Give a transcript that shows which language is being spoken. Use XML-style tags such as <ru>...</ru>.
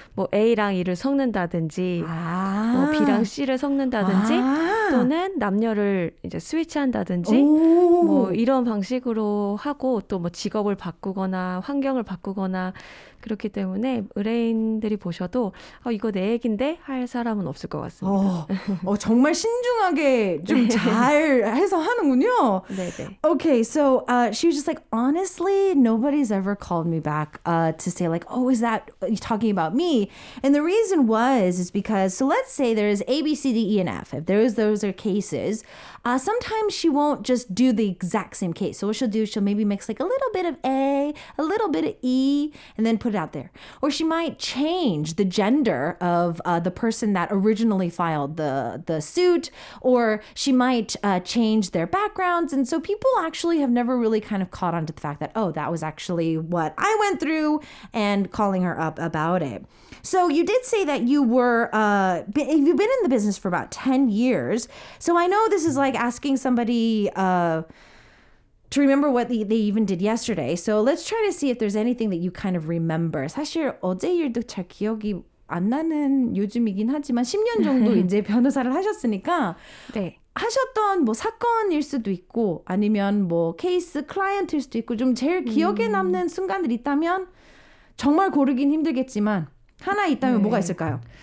<ko>뭐 A랑 E를 섞는다든지 뭐 B랑 C를 섞는다든지 또는 남녀를 이제 스위치한다든지 뭐 이런 방식으로 하고 또 뭐 직업을 바꾸거나 환경을 바꾸거나 그렇기 때문에 의뢰인들이 보셔도 이거 내 얘긴데 할 사람은 없을 것 같습니다. 정말 신중하게 좀 잘 해서 하는군요. 네네.</ko> <en>Okay, so she was just like, honestly, nobody's ever called me back to say like, oh, is that you talking about me? And the reason is because, so let's say there's A, B, C, D, E, and F. If those are cases, sometimes she won't just do the exact same case. So what she'll do, she'll maybe mix like a little bit of A, a little bit of E, and then put it out there. Or she might change the gender of the person that originally filed the suit, or she might change their backgrounds. And so people actually have never really kind of caught on to the fact that, oh, that was actually what I went through, and calling her up about it. So you did say that you've been in the business for about 10 years. So I know this is like asking somebody to remember what they even did yesterday. So let's try to see if there's anything that you kind of remember.</en> <ko>사실 어제 일도 잘 기억이 안 나는 요즘이긴 하지만 10년 정도 이제 변호사를 하셨으니까 네. 하셨던 뭐 사건일 수도 있고 아니면 뭐 케이스 클라이언트일 수도 있고 좀 제일 기억에 남는 순간들 있다면 정말 고르긴 힘들겠지만 하나 있다면 뭐가 있을까요?</ko>